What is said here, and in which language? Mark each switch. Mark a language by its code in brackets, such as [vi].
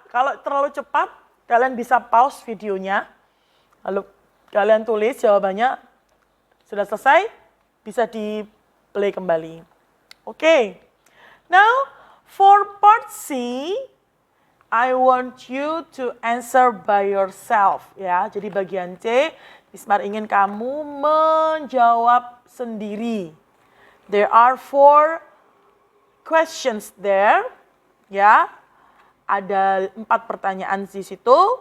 [id] Kalau terlalu cepat, kalian bisa pause videonya. Lalu kalian tulis jawabannya. Sudah selesai? Bisa di-play kembali. Oke. [en] Now, for part C, I want you to answer by yourself. [id] Ya, jadi bagian C, Ismar ingin kamu menjawab sendiri. [en] There are 4 questions there. [id] Ya, ada 4 pertanyaan di situ.